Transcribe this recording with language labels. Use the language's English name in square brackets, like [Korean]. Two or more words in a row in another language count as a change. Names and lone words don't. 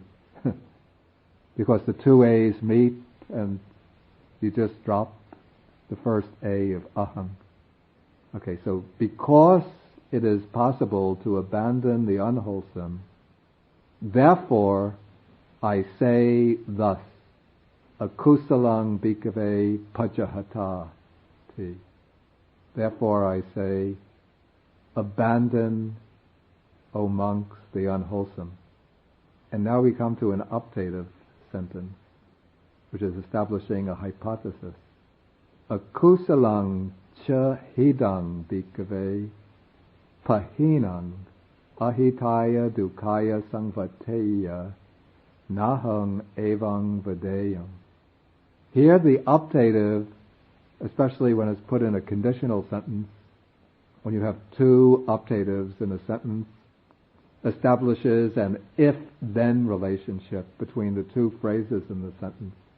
[English] Because the two A's meet and you just drop the first A of aham. Okay, so because it is possible to abandon the unwholesome, therefore I say thus, [Pali] akusalang bhikkhave pajahata ti. [English] Therefore I say, abandon, O monks, the unwholesome. And now we come to an optative sentence, which is establishing a hypothesis. [Pali] Akusalang cha hidang bhikkhave pahinang ahitaya dukaya sangvateya nahang evang vadeyam. [English] Here the optative, especially when it's put in a conditional sentence, when you have two optatives in a sentence, establishes an if-then relationship between the two phrases in the sentence.